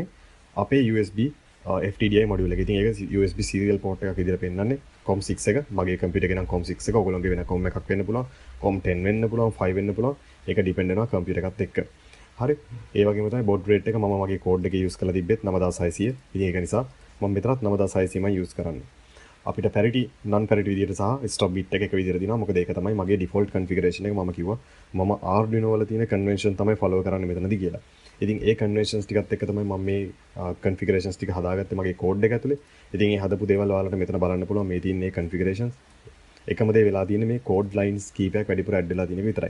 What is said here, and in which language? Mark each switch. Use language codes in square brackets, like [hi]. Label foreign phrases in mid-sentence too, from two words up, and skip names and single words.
[si] අපේ [en] USB FTDI module [si] එක. ඉතින් ඒක [en] USB serial port [si] එකක් විදිහට පෙන්නන්නේ. COM6 එක. මගේ කම්පියුටර් එකේ නම් COM6 එක. ඔයගොල්ලෝගේ වෙන COM එකක් වෙන්න පුළුවන්. COM10 වෙන්න පුළුවන්, 5 වෙන්න පුළුවන්. ඒක depend වෙනවා කම්පියුටර් එකත් එක්ක. හරි. ඒ වගේම තමයි [en] baud rate [si] එක මම මගේ කෝඩ් එකේ use කරලා තිබ්බෙත් 9600. ඉතින් ඒක නිසා මම මෙතනත් 9600 මම use කරන්නේ. අපිට [en] parity non parity [si] විදිහට සහ [en] stop bit [si] එක විදිහට දිනවා. මොකද ඒක තමයි මගේ [en] default configuration [si] එක. මම කිව්වා මම Arduino වල තියෙන convention තමයි follow කරන්නේ මෙතනදී කියලා. ඉතින් ඒ conventions ටිකත් එක්ක තමයි මම මේ configurations ටික හදාගත්තේ මගේ code එක ඇතුලේ. ඉතින් මේ හදපු දේවල් ඔයාලට මෙතන බලන්න පුළුවන්. මේ තියෙන මේ configurations එකම දේ වෙලා තියෙන්නේ මේ [en] code lines [si] කීපයක් වැඩිපුර add වෙලා තියෙන එක විතරයි.